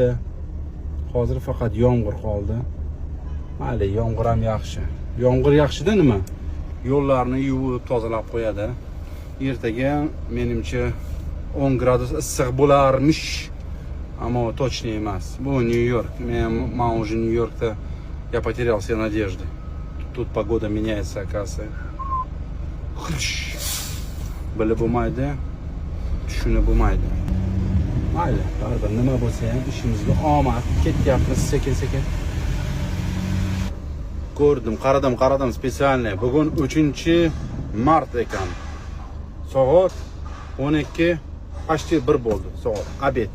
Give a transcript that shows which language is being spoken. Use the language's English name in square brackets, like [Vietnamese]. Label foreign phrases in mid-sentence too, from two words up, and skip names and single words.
[Uzbek] Hozir faqat yomg'ir qoldi. Mayli, yomg'ir ham yaxshi. Yomg'ir yaxshida nima? Yo'llarni yuvib, tozalab qo'yadi. Ertaga menimcha 10 gradus issiq bo'larmish. Ammo точно emas. Bu Нью-Йорк. Men уже Нью-Йоркda [Russian] я потерял все надежды. Тут погода меняется, оказывается. [Uzbek] Bilib bo'lmaydi, tushunib bo'lmaydi. Mayli, baribir nima bo'lsa ham ishimizga omad. Ketyapmiz sekin-sekin. Ko'rdim, qaradim spesialniy. Bugun 3-mart ekan. Soat 12, почти 1 bo'ldi. Soat obed.